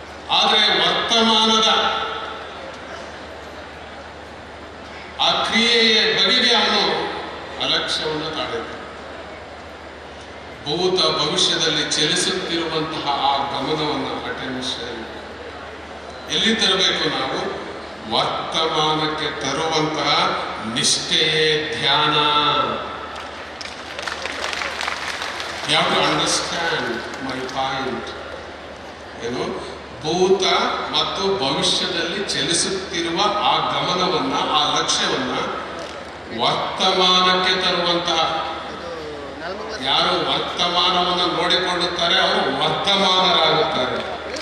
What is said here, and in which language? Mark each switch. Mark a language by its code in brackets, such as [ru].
[kn] ಆದರೆ ವರ್ತಮಾನದ ಆ ಕ್ರಿಯೆಯ ಬಗೆಗೆ ಅವನು ಅಲಕ್ಷ್ಯವನ್ನು ತಾಳಿರ್ತಾನೆ. ಭೂತ ಭವಿಷ್ಯದಲ್ಲಿ ಚಲಿಸುತ್ತಿರುವಂತಹ ಆ ಗಮನವನ್ನು, ಅಟೆನ್ಷನ್ ಎಲ್ಲಿ ತರಬೇಕು? ನಾವು ವರ್ತಮಾನಕ್ಕೆ ತರುವಂತಹ ನಿಷ್ಠೆಯೇ ಧ್ಯಾನ. [en] You have to understand my point. [kn] ಏನು? ಭೂತ ಮತ್ತು ಭವಿಷ್ಯದಲ್ಲಿ ಚಲಿಸುತ್ತಿರುವ ಆ ಗಮನವನ್ನ, ಆ ಲಕ್ಷ್ಯವನ್ನ ವರ್ತಮಾನಕ್ಕೆ ತರುವಂತಹ, ಯಾರು ವರ್ತಮಾನವನ್ನು ನೋಡಿಕೊಳ್ಳುತ್ತಾರೆ ಅವರು ವರ್ಧಮಾನರಾಗುತ್ತಾರೆ.